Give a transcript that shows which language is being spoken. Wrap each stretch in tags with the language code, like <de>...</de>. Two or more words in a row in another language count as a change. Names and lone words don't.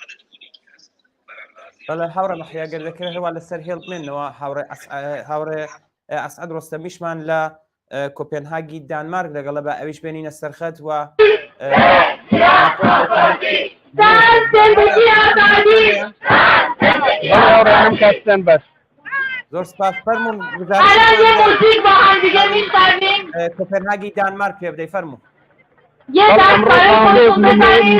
<ckb>بەڵێ هاوڕێ مەحیا گەر دەکرێت هەوا لەسەر هێڵ بمێنەوە هاوڕێ ئەسعەد ڕۆستەمیشمان لە کۆپێنهاگی دانمارک لەگەڵە بە ئەویش بێنینە سەرخەت و کاستن بەس زۆر سپاس فەرموون</ckb> <fa>الان یه موزیک با هم دیگه میشنویم</fa> <ckb>کۆپنهاگی دانمارک پێ بدەی فەرموو</ckb> <fa>یه دست برای خودتون بزنید</fa>